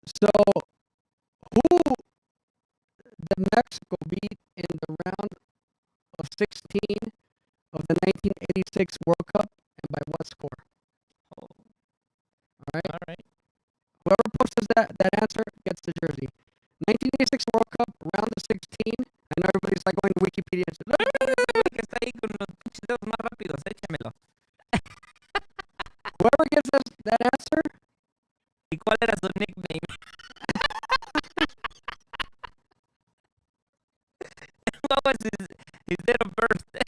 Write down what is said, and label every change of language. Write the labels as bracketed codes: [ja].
[en] So who did Mexico beat in the round of 16 of the 1986 World Cup, and by what score? Oh. All right. All right. Whoever posts that answer gets the jersey. 1986 World Cup, round of 16. I know everybody's like going to Wikipedia and says, [es] Que está ahí con los pinches dedos más rápidos, échamelo. [en] whoever gets that answer. [es] ¿Y cuál era su nickname? [en] What was his date of birth?